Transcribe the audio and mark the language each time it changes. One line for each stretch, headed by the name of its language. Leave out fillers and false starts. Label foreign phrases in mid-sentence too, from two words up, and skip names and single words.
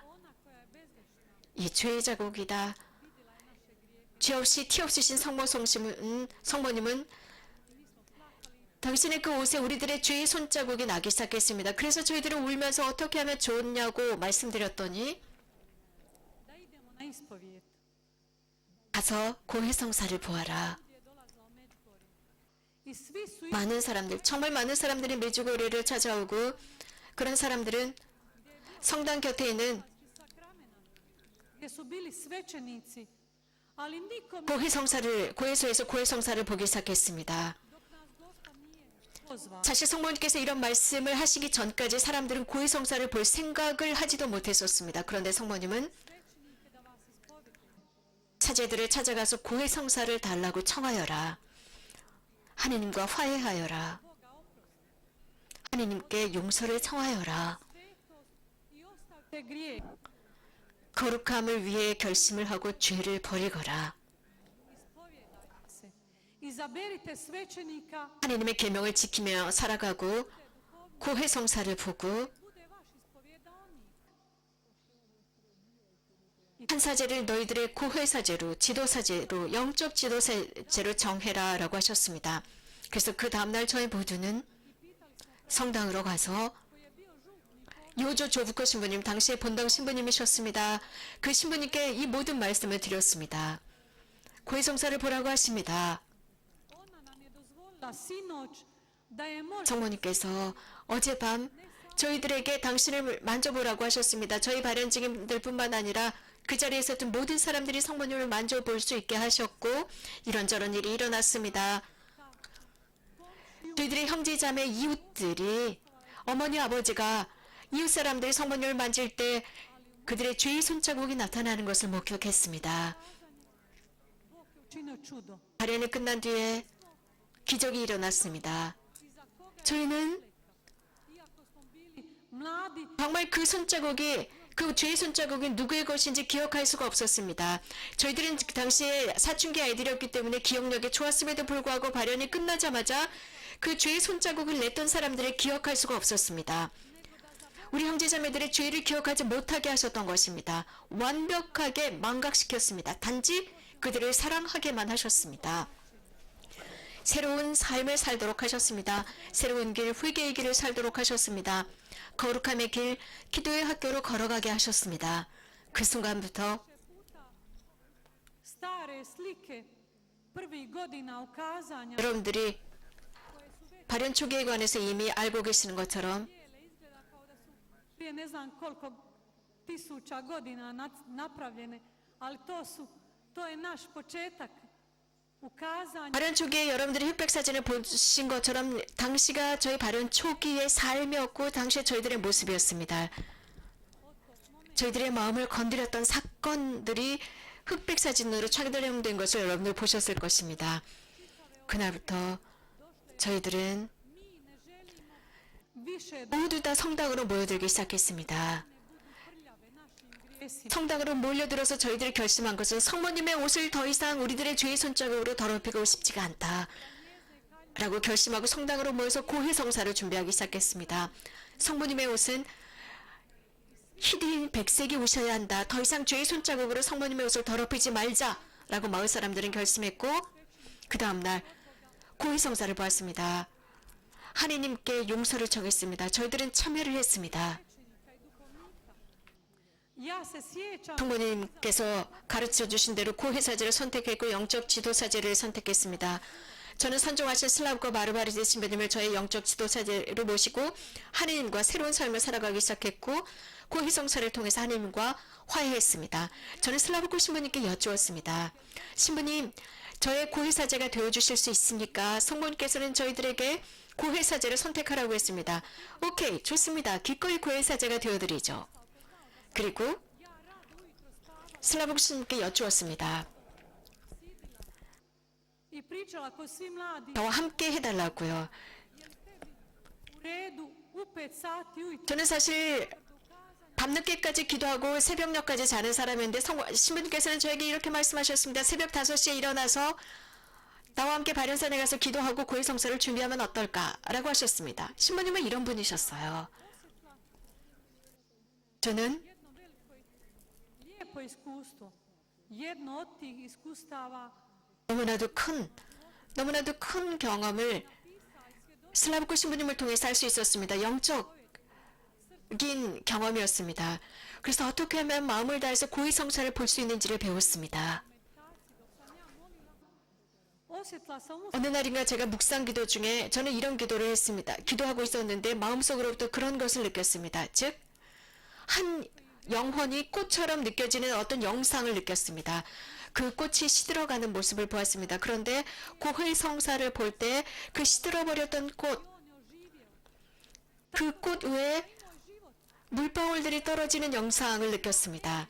Korean: 이 죄의 자국이다. 죄 없이 티 없으신 성모님은 당신의 그 옷에 우리들의 죄의 손자국이 나기 시작했습니다. 그래서 저희들은 울면서 어떻게 하면 좋냐고 말씀드렸더니
Croatian: da idemo na ispovijed.
Korean: 가서 고해성사를 보아라.
Croatian: Gdje je dolazila Međugorje. I svi su
Korean: 많은 사람들, 정말 많은 사람들이 메주고리를 찾아오고 그런 사람들은 성당 곁에 있는
Croatian: išli sa kramena, gdje su bili svećenici, ali nikom
Korean: 고해소에서 고해성사를 보기 시작했습니다.
Croatian: dok nas Gospod nije pozvao.
Korean: 사실 성모님께서 이런 말씀을 하시기 전까지 사람들은 고해성사를 볼 생각을 하지도 못했었습니다. 그런데 성모님은
Croatian: Svećenike da vas ispovjeduju.
Korean: 사제들을 찾아가서 고해성사를 달라고 청하여라. 하느님과 화해하여라.
Croatian: Boga oprosti,
Korean: 하느님께 용서를 청하여라.
Croatian: svetost i ostavite grijeh.
Korean: 거룩함을 위해 결심을 하고 죄를 버리거라.
Croatian: Ispovijedajte se. Izaberite svećenika,
Korean: 하느님의 계명을 지키며 살아가고 고해성사를 보고
Croatian: bude vaš ispovjedaonik.
Korean: 한 사제를 너희들의 고해사제로 지도사제로 영적 지도사제로 정해라라고 하셨습니다. 그래서 그 다음날 저희 모두는 성당으로 가서
Croatian: Koji je bio župnik
Korean: 요조 조부코 신부님 당시에 본당 신부님이셨습니다. 그 신부님께 이 모든 말씀을 드렸습니다. 고해성사를 보라고 하십니다.
Croatian: ona nam je dozvolila sinoć da je može
Korean: 성모님께서 어젯밤 저희들에게 당신을 만져보라고 하셨습니다. 저희 발현증인들뿐만 아니라 그 자리에 있었던 모든 사람들이 성모님을 만져볼 수 있게 하셨고 이런저런 일이 일어났습니다. 저희들의 형제자매 이웃들이 어머니 아버지가 이웃 사람들이 성모님을 만질 때 그들의 죄의 손자국이 나타나는 것을 목격했습니다.
Croatian: Bog je učinio čudo.
Korean: 발현이 끝난 뒤에 기적이 일어났습니다.
Croatian: Iza koga
Korean: 저희는
Croatian: iako smo bili mladi,
Korean: 정말 그 손자국이 그 죄의 손자국이 누구의 것인지 기억할 수가 없었습니다. 저희들은 그 당시에 사춘기 아이들이었기 때문에 기억력이 좋았음에도 불구하고 발현이 끝나자마자 그 죄의 손자국을 냈던 사람들을 기억할 수가 없었습니다. 우리 형제자매들의 죄를 기억하지 못하게 하셨던 것입니다. 완벽하게 망각시켰습니다. 단지 그들을 사랑하게만 하셨습니다. 새로운 삶을 살도록 하셨습니다. 새로운 길, 회개의 길을 살도록 하셨습니다. 거룩함의 길, 기도의 학교로 걸어가게 하셨습니다. 그 순간부터
Croatian: stare slike prvih godina ukazanja
Korean: 여러분들이 발현 초기에 관해서 이미 알고 계시는 것처럼
Croatian: bijele izgleda kao da su prije ne znam koliko tisuća godina napravljene, ali to je naš početak ukazanja.
Korean: 발현 초기에 여러분들이 흑백 사진을 보신 것처럼 당시가 저희 발현 초기의 삶이었고 당시에 저희들의 모습이었습니다. 저희들의 마음을 건드렸던 사건들이 흑백 사진으로 촬영된 것을 여러분들 보셨을 것입니다. 그날부터 저희들은
Croatian: Mi ne želimo više da
Korean: 모두 다 성당으로 모여들기 시작했습니다.
Croatian: budu prljave našim grijesima.
Korean: 성당으로 몰려들어서 저희들이 결심한 것은 성모님의 옷을 더 이상 우리들의 죄의 손자국으로 더럽히고 싶지가 않다. 라고 결심하고 성당으로 모여서 고해성사를 준비하기 시작했습니다. 성모님의 옷은 희린 백색이 오셔야 한다. 더 이상 죄의 손자국으로 성모님의 옷을 더럽히지 말자. 라고 마을 사람들은 결심했고 그 다음날 고해성사를 보았습니다. 하느님께 용서를 청했습니다. 저희들은 참여를 했습니다.
Croatian: Ja se sjećam
Korean: 성모님께서 가르쳐 주신 대로 고해사제를 선택했고 영적 지도사제를 선택했습니다. 저는 선종하신 슬라브과 마르바리제 신부님을 저의 영적 지도사제로 모시고 하느님과 새로운 삶을 살아가기 시작했고 고해성사를 통해서 하느님과 화해했습니다. 저는 슬라브코 신부님께 여쭈었습니다. 신부님, 저의 고해사제가 되어주실 수 있습니까? 성모님께서는 저희들에게 고해사제를 선택하라고 했습니다. 오케이, 좋습니다. 기꺼이 고해사제가 되어드리죠. 그리고 슬라브코 신부님께 여쭈었습니다.
Croatian: i pričala ko svi mladi
Korean: 저와 함께 해달라고요.
Croatian: u redu u 5 sati ujutro
Korean: 저는 사실 밤늦게까지 기도하고 새벽녘까지 자는 사람인데 신부님께서는 저에게 이렇게 말씀하셨습니다. 새벽 5시에 일어나서 나와 함께 발현산에 가서 기도하고 고해성사를 준비하면 어떨까라고 하셨습니다. 신부님은 이런 분이셨어요. 저는
Croatian: jedno veliko i lijepo iskustvo. Jedno od tih iskustava
Korean: 너무나도 큰 경험을 슬라브코 신부님을 통해서 할 수 있었습니다. 영적인 경험이었습니다. 그래서 어떻게 하면 마음을 다해서 고해성사를 볼 수 있는지를 배웠습니다.
Croatian: Osjetila sam u
Korean: 어느 날인가 제가 묵상 기도 중에 저는 이런 기도를 했습니다. 기도하고 있었는데 마음속으로부터 그런 것을 느꼈습니다. 즉, 한 영혼이 꽃처럼 느껴지는 어떤 영상을 느꼈습니다. 그 꽃이 시들어가는 모습을 보았습니다. 그런데 고해성사를 볼 때 그 시들어버렸던 꽃, 그 꽃 위에 물방울들이 떨어지는 영상을 느꼈습니다.